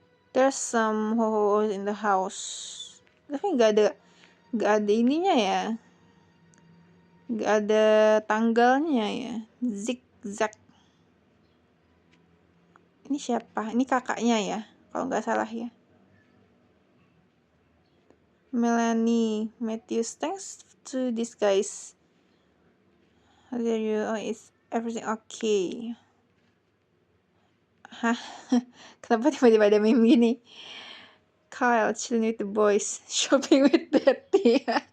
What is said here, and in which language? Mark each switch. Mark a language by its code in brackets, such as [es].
[en] There's some ho-hos in the house. [id] Tapi nggak ada ininya ya. Nggak ada tanggalnya ya. zigzag. Ini siapa? Ini kakaknya ya, kalau nggak salah ya. [en] Melanie Matthews, thanks to these guys. How are you? Oh, is everything okay? Hah? [id] Kenapa tiba-tiba ada meme gini? [en] Kyle chilling with the boys, shopping with Betty.